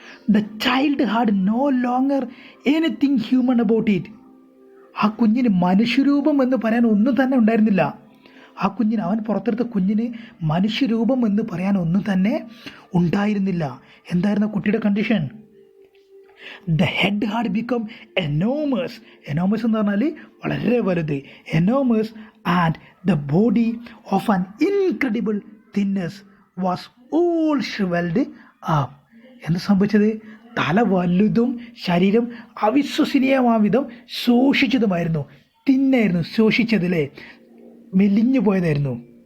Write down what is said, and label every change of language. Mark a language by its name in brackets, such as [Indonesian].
[English] The child had no longer anything human about it. [Malayalam] ആ കുഞ്ഞിന് മനുഷ്യരൂപം എന്ന് പറയാൻ ഒന്നും തന്നെ ഉണ്ടായിരുന്നില്ല. അവൻ പുറത്തെടുത്ത കുഞ്ഞിന് മനുഷ്യരൂപം എന്ന് പറയാൻ ഒന്നും തന്നെ ഉണ്ടായിരുന്നില്ല. എന്തായിരുന്നു കുട്ടിയുടെ condition? [English] The head had become enormous. [Malayalam] Enormous എന്ന് പറഞ്ഞാൽ വളരെ വലുത്. [English] Enormous, and the body of an incredible thinness was all shriveled up. [Malayalam] എന്ത് സംഭവിച്ചത്? തല വലുതും ശരീരം അവിശ്വസനീയമാവിധം ശോഷിച്ചതുമായിരുന്നു. തിന്നായിരുന്നു, ശോഷിച്ചതിലെ മെലിഞ്ഞു പോയതായിരുന്നു.